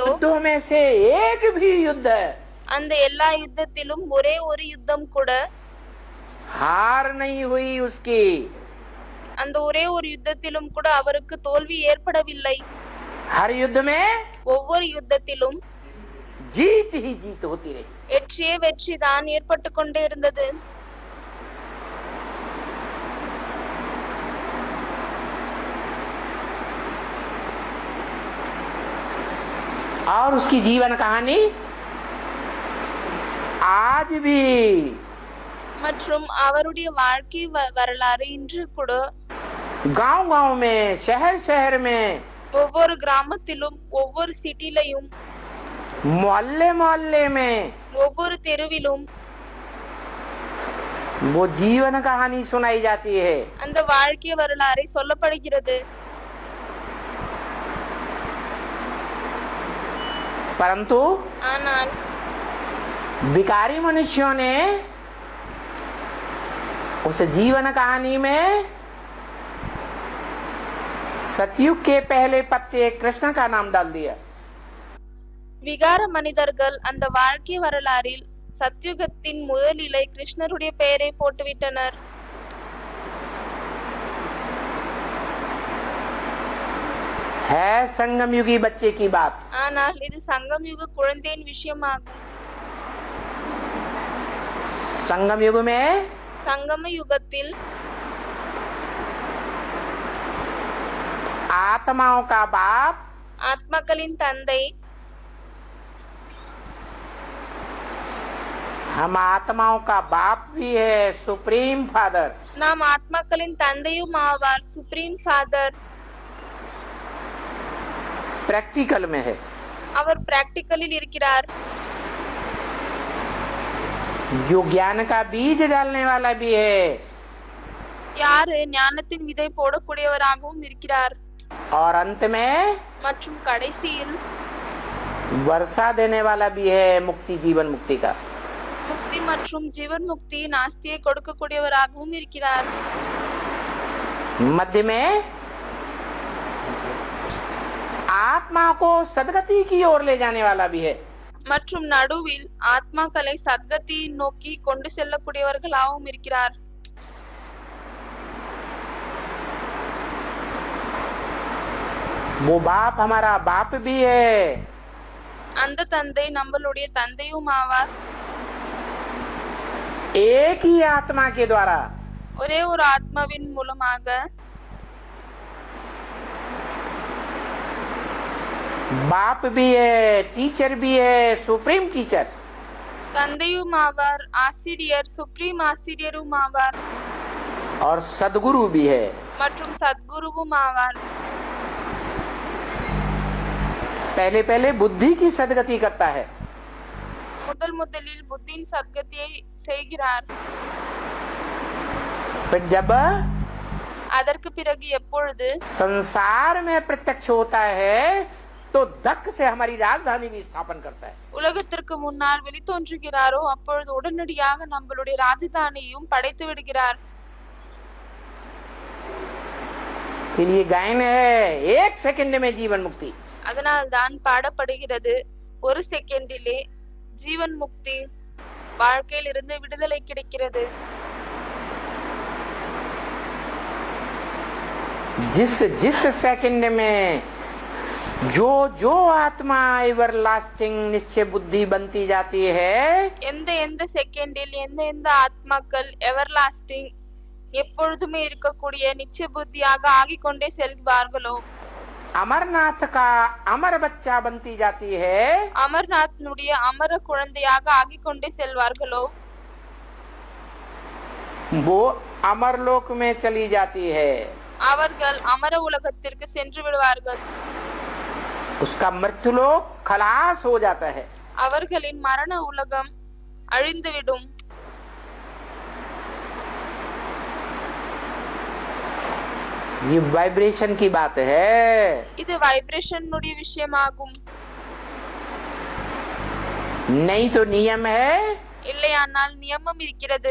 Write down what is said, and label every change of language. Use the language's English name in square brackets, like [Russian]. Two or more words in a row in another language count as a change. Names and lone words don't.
[Hindi] युद्धों में से एक भी युद्ध [Tamil] அந்த எல்லா யுத்தத்திலும் ஒரே ஒரு யுத்தம் கூட [Hindi] हार नहीं हुई उसकी। [Tamil] அந்த ஒரே ஒரு யுத்தத்திலும் கூட அவருக்கு தோல்வி ஏற்படவில்லை [Hindi] हर युद्ध में [Tamil] ஒவ்வொரு யுத்தத்திலும் [Hindi] जीत ही जीत होती रही। [Tamil] வெற்றியே வெற்றி தான் ஏற்பட்டு கொண்டே இருந்தது [Hindi] और उसकी जीवन कहानी आज भी [Tamil] மற்றும் அவருடைய வாழ்க்கை வரலாறு இன்று கூட [Hindi] गांव गांव में, शहर शहर में, [Tamil] ஒவ்வொரு கிராமத்திலும் ஒவ்வொரு சிட்டிலையும் [Hindi] मोहल्ले मोहल्ले में [Tamil] ஒவ்வொரு தெருவிலும் [Hindi] वो जीवन कहानी सुनाई जाती है। [Tamil] அந்த வாழ்க்கை வரலாறை சொல்லப்படுகிறது [Hindi] परंतु [Tamil] ஆனால் [Hindi] विकारी मनुष्यों ने उस जीवन कहानी में सतयुग के पहले पत्ते कृष्ण का नाम डाल दिया। [Tamil] விகார மனிதர்கள் அந்த வாழ்க்கை வரலாறில் சத்யுகத்தின் முதல் இலை கிருஷ்ணருடைய பெயரை போட்டுவிட்டனர் [Hindi] है संगम युगी बच्चे की बात। [Tamil] ஆனால் இது சங்கம் யுக குழந்தையின் விஷயமாகும் [Hindi] संगम युग में [Tamil] சங்கம யுகத்தில் [Hindi] आत्माओं का बाप [Tamil] ஆத்மாக்களின் தந்தை [Hindi] हम आत्माओं का बाप भी है, [English] supreme father. [Tamil] நாம் ஆத்மாக்களின் தந்தையும் ஆவார் [English] supreme father [Hindi] प्रैक्टिकल में है। [Tamil] அவர் பிராக்டிகலில் இருக்கிறார் [Hindi] जो ज्ञान का बीज डालने वाला भी है [Tamil] யாரு ஞானத்தின் விதை போடக்கூடியவராகவும் இருக்கிறார் [Hindi] और अंत में [Tamil] மற்றும் கடைசியில் [Hindi] वर्षा देने वाला भी है, मुक्ति, जीवन मुक्ति का। [Tamil] முக்தி மற்றும் ஜீவன் முக்தி நாஸ்தியை கொடுக்கக்கூடியவராகவும் இருக்கிறார் [Hindi] मध्य में आत्मा को सदगति की ओर ले जाने वाला भी है। [Tamil] மற்றும் நடுவில் ஆத்மாக்களை சத்கதியை நோக்கி கொண்டு செல்லக்கூடியவர்களாகவும் இருக்கிறார் [Hindi] वो बाप हमारा बाप भी है। [Tamil] அந்த தந்தை நம்மளுடைய தந்தையும் ஆவார் [Hindi] एक ही आत्मा के द्वारा [Tamil] ஒரே ஒரு ஆத்மாவின் மூலமாக [Hindi] बाप भी है, टीचर भी है, [English] supreme teacher. [Tamil] தந்தையும் ஆவார் ஆசிரியர் சுப்ரீம் ஆசிரியரும் ஆவார் [Hindi] और सदगुरु भी है। [Tamil] மற்றும் சத்குருவும் ஆவார் [Hindi] पहले पहले बुद्धि की सदगति करता है, [Tamil] முதலில் புத்தியின் சத்கதியை செய்கிறார் [Hindi] फिर जब [Tamil] அதற்கு பிறகு எப்பொழுது [Hindi] संसार में प्रत्यक्ष होता है तो धक से हमारी राजधानी भी स्थापन करता है। [Tamil] உலகத்திற்கு முன்னால் வெளித்தோன்றுகிறாரோ அப்பொழுது உடனடியாக நம்மளுடைய ராஜதானியையும் படைத்து விடுகிறார். [Hindi] ये गायन है 1 सेकंड में जीवन मुक्ति। [Tamil] அதனால் தான் பாடப்படுகிறது, ஒரு செகண்டிலே ஜீவன் முக்தி, வாழ்க்கையில் இருந்து விடுதலை கிடைக்கிறது. [Hindi] जिस जिस सेकंड में जो जो आत्मा [English] ever lasting [Hindi] निश्चय बुद्धि बनती जाती है, [Tamil] எந்த எந்த செகண்டில் எந்த எந்த ஆத்மாக்கள் [English] ever lasting [Tamil] எப்பொழுதுமே இருக்கக்கூடிய நிச்சய புத்தியாக ஆகிக்கொண்டே செல்வார்களோ, [Hindi] अमरनाथ का अमर बच्चा बनती जाती है, [Tamil] அமர்நாத்னுடைய அமர குழந்தையாக ஆகிக்கொண்டே செல்வார்களோ, [Hindi] वो अमरलोक में चली जाती है। [Tamil] அவர்கள் அமர உலகத்திற்கு சென்று விடுவார்கள். [Hindi] उसका मृत्युलोक खलास हो जाता है। [Tamil] அவர்களின் மரண உலகம் அழிந்துவிடும். [Hindi] ये वाइब्रेशन की बात है। [Tamil] இது வைப்ரேஷனுடைய விஷயமாகும். [Hindi] नहीं तो नियम है, [Tamil] இல்லையானால் நியமம் இருக்கிறது.